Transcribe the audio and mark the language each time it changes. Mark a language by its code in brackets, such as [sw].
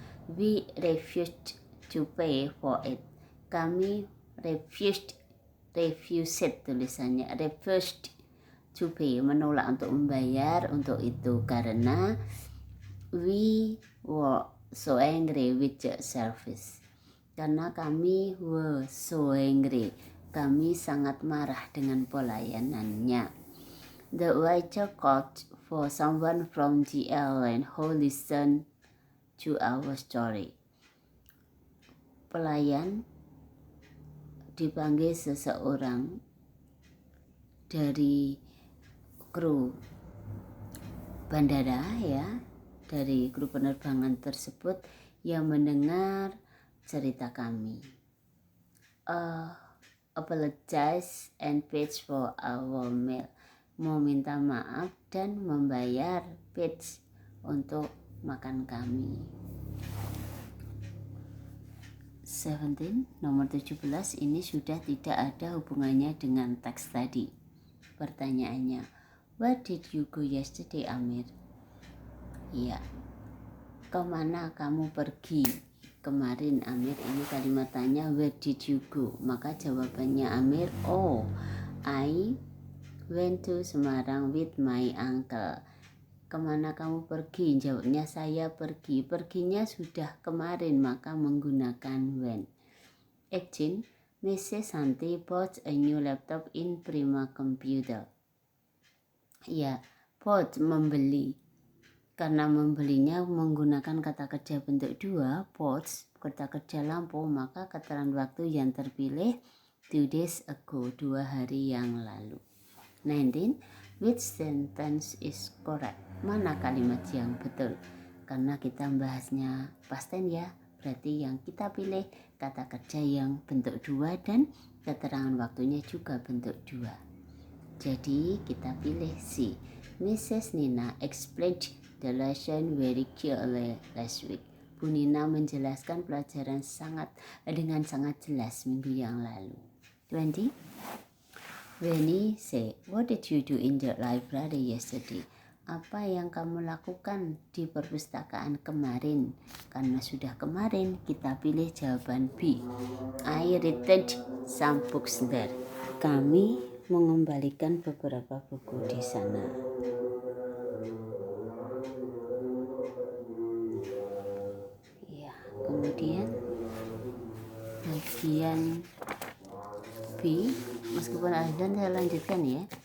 [en] We refused to pay for it. [id] Kami refused tulisannya, refused to pay, menolak untuk membayar untuk itu karena [en] we were so angry with the service. [id] Karena kami were so angry, kami sangat marah dengan pelayanannya. [en] The waiter called for someone from the airline who listened to our story. [id] Pelayan dipanggil seseorang dari kru bandara ya, dari kru penerbangan tersebut yang mendengar cerita kami. [en] Apologize and pay for our meal. [id] Meminta maaf dan membayar pay untuk makan kami. 17, nomor 17 ini sudah tidak ada hubungannya dengan teks tadi. Pertanyaannya, [en] where did you go yesterday, Amir? [id] Ya, kemana kamu pergi kemarin, Amir? Ini kalimat tanya, [en] where did you go? [id] Maka jawabannya [en] Amir, oh, I went to Semarang with my uncle. [id] Kemana kamu pergi? Jawabnya saya pergi. Perginya sudah kemarin, maka menggunakan when. [en] 18, Mrs. Santi bought a new laptop in Prima Computer. [id] Ya, bought membeli. Karena membelinya menggunakan kata kerja bentuk 2, bought, kata kerja lampu, maka keterangan waktu yang terpilih [en] 2 days ago, [id] 2 hari yang lalu. [en] 19, which sentence is correct? [id] Mana kalimat yang betul? Karena kita membahasnya past tense ya, berarti yang kita pilih kata kerja yang bentuk 2 dan keterangan waktunya juga bentuk 2. Jadi kita pilih C. Mrs. [en] Nina explained the lesson very clearly last week. [id] Bu Nina menjelaskan pelajaran dengan sangat jelas minggu yang lalu. 20. [en] Wendy say, what did you do in the library yesterday? [id] Apa yang kamu lakukan di perpustakaan kemarin? Karena sudah kemarin, kita pilih jawaban B. [en] I returned some books there. [id] Kami mengembalikan beberapa buku di sana. Ya, kemudian bagian B, meskipun azan saya lanjutkan ya.